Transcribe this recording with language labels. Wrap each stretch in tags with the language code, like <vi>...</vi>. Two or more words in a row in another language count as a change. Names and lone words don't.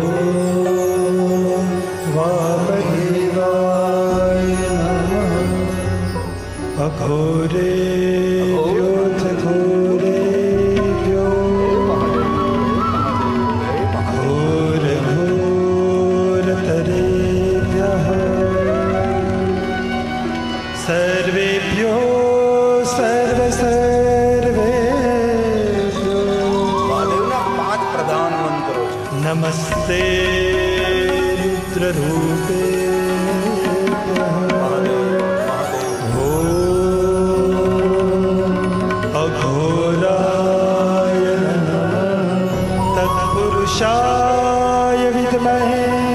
<sa>वामदेवाय नमः अघोरेभ्योऽथ घोरेभ्यो घोरघोरतरेभ्यः सर्वेभ्यो सर्वेभ्यो</sa> <gu>મહાદેવના 5 પ્રધાન મંત્રો છે.</gu> <sa>नमस्ते रुद्ररूपे अघोराय नमः तत्पुरुषाय विद्महे</sa>